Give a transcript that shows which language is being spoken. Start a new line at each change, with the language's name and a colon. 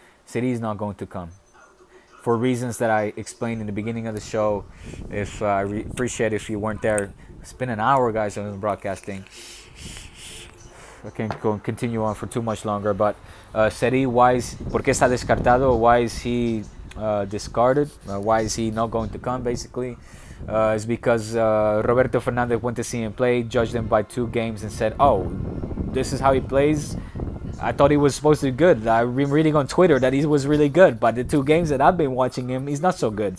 English: Seri is not going to come. For reasons that I explained in the beginning of the show. If I appreciate if you weren't there. It's been an hour, guys, on broadcasting. I can't go and continue on for too much longer. But
Spanish: Seri, ¿por qué está descartado?
English: Why is he discarded? Why is he not going to come, basically? Is because Roberto Fernandez went to see him play, judged him by 2 games, and said, oh, this is how he plays? I thought he was supposed to be good. I've been reading on Twitter that he was really good, but the 2 games that I've been watching him, he's not so good.